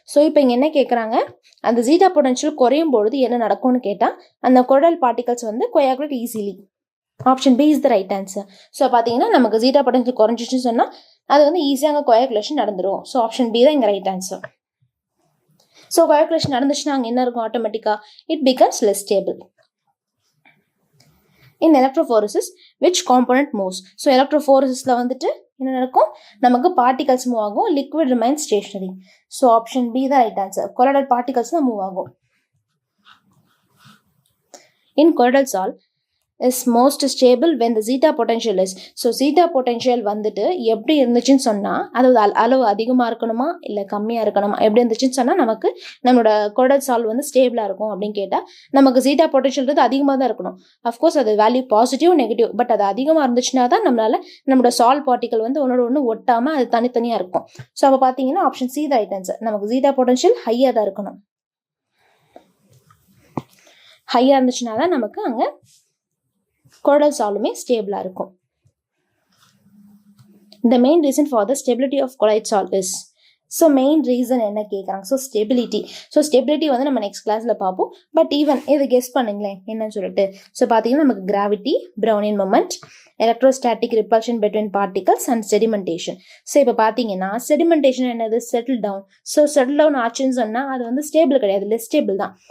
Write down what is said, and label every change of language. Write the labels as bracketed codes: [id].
[ta] So இப்போ இங்கே என்ன கேட்குறாங்க, அந்த ஜீட்டா பொட்டன்ஷியல் குறையும் பொழுது என்ன நடக்கும்னு கேட்டால் அந்த கொடல் பார்ட்டிகல்ஸ் வந்து கோயாகுலேட் easily. [en] Option B is the right answer. [ta] So பார்த்தீங்கன்னா நமக்கு ஜீட்டா பொட்டன்ஷியல் குறைஞ்சிச்சுன்னு சொன்னால் அது வந்து ஈஸியாக அங்கே கோயாகுலேஷன் நடந்துடும். ஸோ ஆப்ஷன் பி தான் இங்கே ரைட் ஆன்சர். ஸோ கோயாகுலேஷன் நடந்துச்சுன்னா அங்கே என்ன இருக்கும், ஆட்டோமேட்டிக்காக [en] It becomes less stable. In electrophoresis, which component moves? [ta] So electrophoresisல வந்துட்டு என்ன நடக்கும், நமக்கு particles மூவ் ஆகும், [en] liquid remains stationary. [ta] So option B தான் right answer. Colloidal particles தான் மூவ் ஆகும். [en] In colloidal salt is most stable when the zeta potential is. [ta] So zeta potential வந்துட்டு எப்படி இருந்துச்சுன்னு சொன்னால் அது அளவு அதிகமாக இருக்கணுமா இல்லை கம்மியாக இருக்கணுமா, எப்படி இருந்துச்சுன்னு சொன்னால் நமக்கு நம்மளோட கொடல் சால் வந்து ஸ்டேபிளாக இருக்கும் அப்படின்னு கேட்டால் நமக்கு ஜீட்டா பொட்டன்ஷியல் அதிகமாக தான் இருக்கணும். அஃப்கோர்ஸ் அது வேல்யூ பாசிட்டிவ் நெகட்டிவ், பட் அது அதிகமாக இருந்துச்சுன்னா தான் நம்மளால நம்மளோட சால் பார்ட்டிகல் வந்து ஒன்னோட ஒன்று ஒட்டாமல் அது தனித்தனியாக இருக்கும். ஸோ அப்போ பார்த்தீங்கன்னா ஆப்ஷன் சி ரைட் ஆன்சர். நமக்கு ஜீட்டா பொட்டன்ஷியல் ஹையாக தான் இருக்கணும், ஹையாக இருந்துச்சுன்னா தான் நமக்கு அங்கே கொடல் சாலுமே ஸ்டேபிளாக இருக்கும். [en] The main reason for the stability of colloid salt is, so main reason [ta] என்ன கேட்குறாங்க, [en] So stability. [ta] ஸோ ஸ்டெபிலிட்டி வந்து நம்ம நெக்ஸ்ட் கிளாஸில் பார்ப்போம். பட் ஈவன் இது கெஸ் பண்ணுங்களேன் என்னன்னு சொல்லிட்டு. [en] so [ta] பார்த்தீங்கன்னா நமக்கு [en] Gravity, Brownian moment, electrostatic repulsion between particles and sedimentation. [ta] So இப்போ பார்த்தீங்கன்னா செடிமெண்டேஷன் என்னது, settle down. So settle down ஆச்சுன்னு சொன்னால் அது வந்து ஸ்டேபிள் கிடையாது, லெஸ் ஸ்டேபிள் தான்.